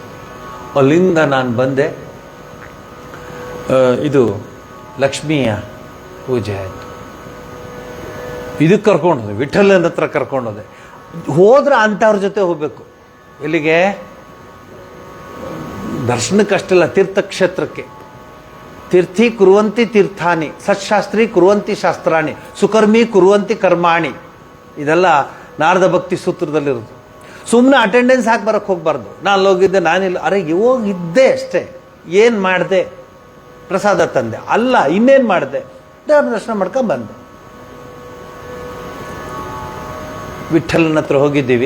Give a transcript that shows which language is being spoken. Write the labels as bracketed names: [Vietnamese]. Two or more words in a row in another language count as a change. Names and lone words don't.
[Kannada] ಅಲ್ಲಿಂದ ನಾನು ಬಂದೆ. ಇದು ಲಕ್ಷ್ಮಿಯ ಪೂಜೆ ಆಯಿತು. ಇದಕ್ಕೆ ಕರ್ಕೊಂಡೋದೆ, ವಿಠಲನ ಹತ್ರ ಕರ್ಕೊಂಡೋದೆ. ಹೋದ್ರೆ ಅಂಥವ್ರ ಜೊತೆ ಹೋಗಬೇಕು. ಎಲ್ಲಿಗೆ? ದರ್ಶನಕ್ಕಷ್ಟಲ್ಲ, ತೀರ್ಥಕ್ಷೇತ್ರಕ್ಕೆ. [Sanskrit] ತೀರ್ಥಿ ಕುರುವಂತಿ ತೀರ್ಥಾನಿ, ಸತ್ಶಾಸ್ತ್ರಿ ಕುರುವಂತಿ ಶಾಸ್ತ್ರಾಣಿ, ಸುಕರ್ಮಿ ಕುರುವಂತಿ ಕರ್ಮಾಣಿ. [Kannada] ಇದೆಲ್ಲ ನಾರದ ಭಕ್ತಿ ಸೂತ್ರದಲ್ಲಿರೋದು. ಸುಮ್ಮನೆ ಅಟೆಂಡೆನ್ಸ್ ಹಾಕಿ ಬರೋಕ್ಕೆ ಹೋಗ್ಬಾರ್ದು. ನಾನು ಹೋಗಿದ್ದೆ, ನಾನಿಲ್ಲ, ಅರೆ ಹೋಗಿದ್ದೆ ಅಷ್ಟೇ, ಏನು ಮಾಡಿದೆ? ಪ್ರಸಾದ ತಂದೆ ಅಲ್ಲ, ಇನ್ನೇನು ಮಾಡಿದೆ? ದೇವ್ರ ದರ್ಶನ ಮಾಡ್ಕೊಂಡು ಬಂದೆ. ವಿಠಲನ ಹತ್ರ ಹೋಗಿದ್ದೀವಿ.